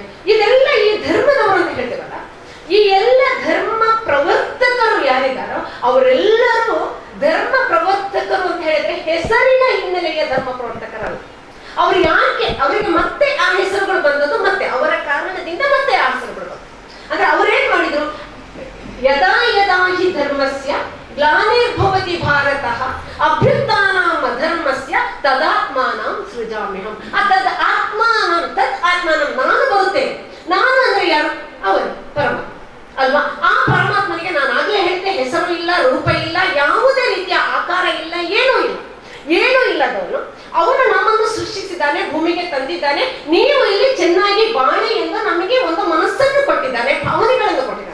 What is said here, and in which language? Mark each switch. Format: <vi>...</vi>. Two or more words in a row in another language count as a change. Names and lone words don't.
<kn>ಇದೆಲ್ಲ ಈ ಧರ್ಮದವರು ಅಂತ ಹೇಳ್ತೇವಲ್ಲ, ಈ ಎಲ್ಲ ಧರ್ಮ ಪ್ರವರ್ತಕರು ಯಾರಿದ್ದಾರೋ ಅವರೆಲ್ಲರೂ ಧರ್ಮ ಪ್ರವರ್ತಕರು ಅಂತ ಹೇಳಿದ್ರೆ ಹೆಸರಿನ ಹಿನ್ನೆಲೆಯ ಧರ್ಮ ಪ್ರವರ್ತಕರಲ್ಲ. ಅವ್ರು ಯಾಕೆ ಅವರಿಗೆ ಮತ್ತೆ ಆ ಹೆಸರುಗಳು ಬಂದದ್ದು, ಮತ್ತೆ ಅವರ ಕಾರಣದಿಂದ ಮತ್ತೆ ಆ ಹೆಸರುಗಳು ಬಂದದ್ದು. ಅಂದ್ರೆ ಅವರೇನ್ ಮಾಡಿದ್ರು,</kn> <sa>ಯದಾ ಯದಾ ಹಿ ಧರ್ಮಸ್ಯ ಗ್ಲಾನಿರ್ಭವತಿ ಭಾರತಃ ಅಭ್ಯುತ್ಥಾನಾಂ ಅಧರ್ಮಸ್ಯ ತದಾತ್ಮಾನಂ ಸೃಜಾಮ್ಯಹಂ. ತದ್ ಆತ್ಮಾನಂ</sa> <kn>ನಾನು ಬರುತ್ತೇನೆ. ನಾನು ಅಂದ್ರೆ ಯಾರು? ಅವರು ಪರಮಾತ್ಮ ಅಲ್ವಾ? ಆ ಪರಮಾತ್ಮನಿಗೆ ನಾನು ಆಗ್ಲೇ ಹೇಳಿದೆ, ಹೆಸರು ಇಲ್ಲ, ರೂಪ ಇಲ್ಲ, ಯಾವುದೇ ರೀತಿಯ ಆಕಾರ ಇಲ್ಲ, ಏನೂ ಇಲ್ಲದವನು. ಅವನು ನಮ್ಮನ್ನು ಸೃಷ್ಟಿಸಿದ್ದಾನೆ, ಭೂಮಿಗೆ ತಂದಿದ್ದಾನೆ. ನೀವು ಇಲ್ಲಿ ಚೆನ್ನಾಗಿ ಬಾಳಿ ಎಂದು ನಮಗೆ ಒಂದು ಮನಸ್ಸನ್ನು ಕೊಟ್ಟಿದ್ದಾನೆ, ಭಾವನೆಗಳನ್ನು ಕೊಟ್ಟಿದ್ದಾನೆ.</kn>